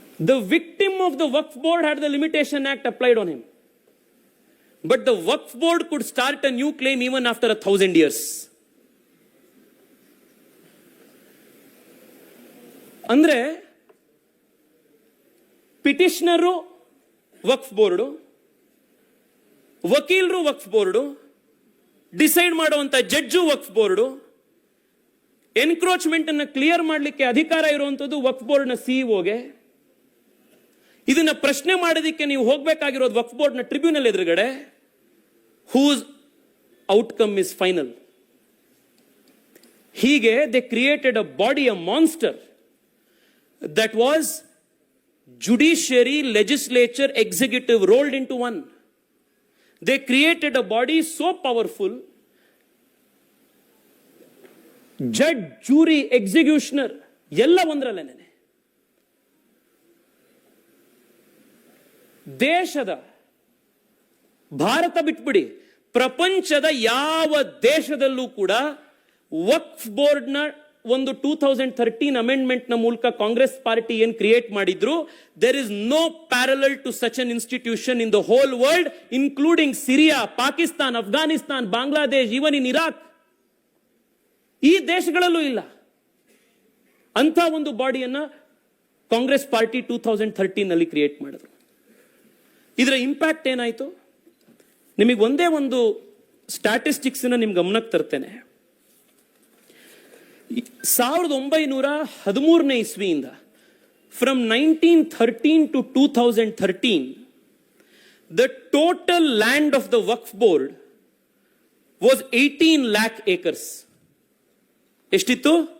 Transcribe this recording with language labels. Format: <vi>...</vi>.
<en>The victim of the Waqf board had the limitation act applied on him. But the Waqf board could start a new claim even after 1,000 years.</en> <kn>ಅಂದ್ರೆ ಪಿಟಿಷನರು ವಕ್ಫ್ board, ವಕೀಲರು ವಕ್ಫ್ board, decide ಮಾಡುವಂತ judge ವಕ್ಫ್ board, encroachment ಅನ್ನು clear ಮಾಡಲಿಕ್ಕೆ ಅಧಿಕಾರ ಇರುವಂತದ್ದು ವಕ್ಫ್ ಬೋರ್ಡ್ನ ಸಿಇಒಗೆ. ಇದನ್ನ ಪ್ರಶ್ನೆ ಮಾಡೋದಕ್ಕೆ ನೀವು ಹೋಗಬೇಕಾಗಿರೋದು ವಕ್ಫ್ ಬೋರ್ಡ್ನ ಟ್ರಿಬ್ಯುನಲ್ ಎದುರುಗಡೆ.</kn> <en>Whose outcome is final. ಹೀಗೆ they created a body, a monster that was judiciary, legislature, executive rolled into one. They created a body so powerful, judge, jury, executioner</en> <kn>ಎಲ್ಲ ಒಂದರಲ್ಲೇನೆ. ದೇಶದ, ಭಾರತ ಬಿಟ್ಬಿಡಿ, ಪ್ರಪಂಚದ ಯಾವ ದೇಶದಲ್ಲೂ ಕೂಡ ವಕ್ಫ್ ಬೋರ್ಡ್ನ ಒಂದು 2013 ಅಮೆಂಡ್ಮೆಂಟ್ ನ ಮೂಲಕ ಕಾಂಗ್ರೆಸ್ ಪಾರ್ಟಿ ಏನ್ ಕ್ರಿಯೇಟ್ ಮಾಡಿದ್ರು,</kn> <en>There is no parallel to such an institution in the whole world, including Syria, Pakistan, Afghanistan, Bangladesh, even in Iraq.</en> <kn>ಈ ದೇಶಗಳಲ್ಲೂ ಇಲ್ಲ ಅಂತ ಒಂದು ಬಾಡಿಯನ್ನ ಕಾಂಗ್ರೆಸ್ ಪಾರ್ಟಿ 2013 ನಲ್ಲಿ ಕ್ರಿಯೇಟ್ ಮಾಡಿದ್ರು. ಇದರ ಇಂಪ್ಯಾಕ್ಟ್ ಏನಾಯ್ತು? ನಿಮಗೆ ಒಂದೇ ಒಂದು ಸ್ಟ್ಯಾಟಿಸ್ಟಿಕ್ಸ್ ನಿಮ್ ಗಮನಕ್ಕೆ ತರ್ತೇನೆ. 1913ನೇ ಇಸ್ವಿಯಿಂದ</kn> <en>from 1913 to 2013 the total land of the Waqf board was 18 lakh acres.</en> <kn>ಎಷ್ಟಿತ್ತು?</kn>